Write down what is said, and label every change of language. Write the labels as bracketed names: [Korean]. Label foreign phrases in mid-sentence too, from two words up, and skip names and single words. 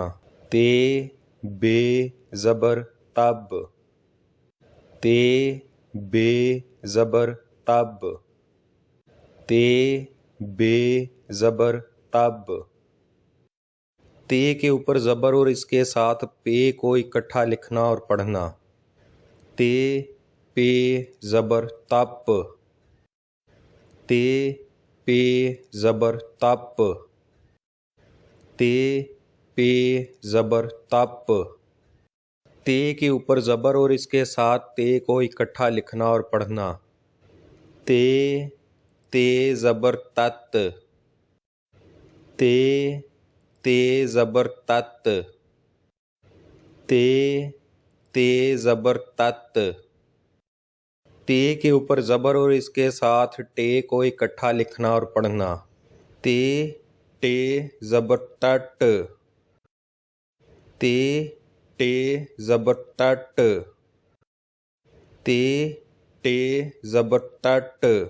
[Urdu] تے بے زبر تب۔ تے بے زبر تب۔ تے بے زبر تب۔ تے کے اوپر زبر اور اس کے ساتھ پے کو اکٹھا لکھنا اور پڑھنا۔ تے پے زبر تپ۔ تے پے زبر تپ۔ تے پے زبر تپ۔ تے کے اوپر زبر اور اس کے ساتھ تے کو اکٹھا لکھنا اور پڑھنا۔ تے تے زبر تت۔ تے تے زبر تت۔ تے تے زبر تت۔ تے کے اوپر زبر اور اس کے ساتھ ٹے کو اکٹھا لکھنا اور پڑھنا۔ تے ٹے زبر ٹٹ۔ تے ٹے زبر ٹٹ۔ تے ٹے زبر ٹٹ۔